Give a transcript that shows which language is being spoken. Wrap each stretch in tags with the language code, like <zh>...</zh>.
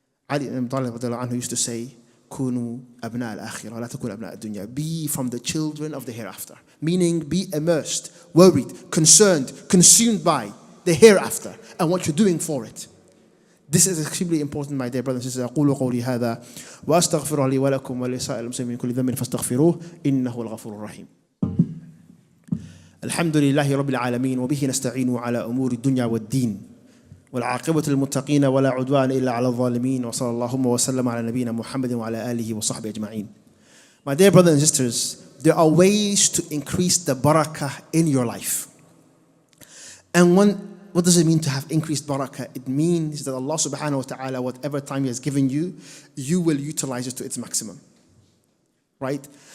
<en>Ali ibn Abi Talib used to say, "Kunu abna al-akhirah, la takunu abna ad-dunya." Be from the children of the hereafter. Meaning, be immersed, worried, concerned, consumed by the hereafter and what you're doing for it. This is extremely important, my dear brothers and sisters.</en> <ar>أقول قولي هذا وأستغفر لي ولكم ولسائر المسلمين من كل ذنب فاستغفروه إنه الغفور الرحيم. الحمد لله رب العالمين وبه نستعين على أمور الدنيا والدين والعاقبة للمتقين ولا عدوان إلا على الظالمين وصلى اللهم وسلم على نبينا محمد وعلى آله وصحبه أجمعين.</ar> <en>My dear brothers and sisters, there are ways to increase the barakah in your life. And what does it mean to have increased barakah? It means that Allah subhanahu wa ta'ala, whatever time He has given you, you will utilize it to its maximum. Right?</en>